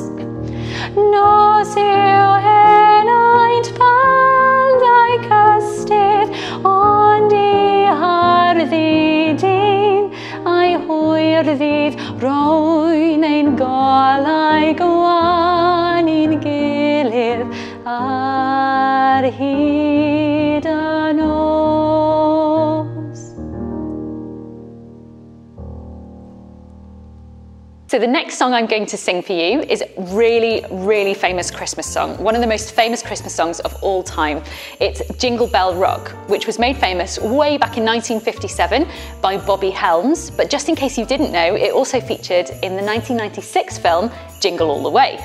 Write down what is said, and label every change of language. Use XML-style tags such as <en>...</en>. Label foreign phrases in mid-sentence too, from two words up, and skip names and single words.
<cy>Nos yw henaint pandau cystydd, ond I harddi dyn a'i hwyr ddydd roen ein golau gwan i'n gilydd ar hyd y nos.</cy> <en>So the next song I'm going to sing for you is a really, really famous Christmas song, one of the most famous Christmas songs of all time. It's Jingle Bell Rock, which was made famous way back in 1957 by Bobby Helms, but just in case you didn't know, it also featured in the 1996 film Jingle All the Way.</en>